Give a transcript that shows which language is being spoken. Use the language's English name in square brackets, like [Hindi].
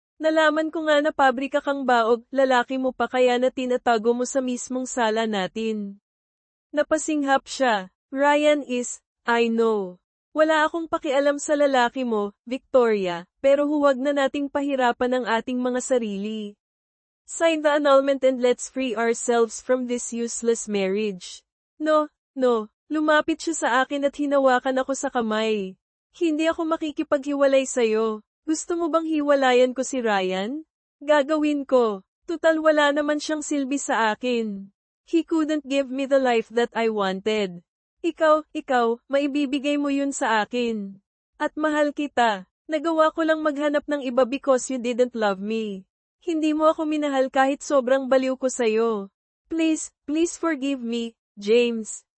[Filipino] Nalaman ko nga na pabrika kang baog, lalaki mo pa kaya na tinatago mo sa mismong sala natin. Napasinghap siya. [English] Ryan is, I know. [Filipino] Wala akong pakialam sa lalaki mo, Victoria, pero huwag na nating pahirapan ang ating mga sarili. [English] Sign the annulment and let's free ourselves from this useless marriage. [Filipino] No, lumapit siya sa akin at hinawakan ako sa kamay. Hindi ako makikipaghiwalay sa'yo. Gusto mo bang hiwalayan ko si Ryan? Gagawin ko. Tutal wala naman siyang silbi sa akin. [English] He couldn't give me the life that I wanted. [Filipino] Ikaw, maibibigay mo yun sa akin. At mahal kita. Nagawa ko lang maghanap ng iba [English] because you didn't love me. [Filipino] Hindi mo ako minahal kahit sobrang baliw ko sa'yo. [English] Please forgive me, James.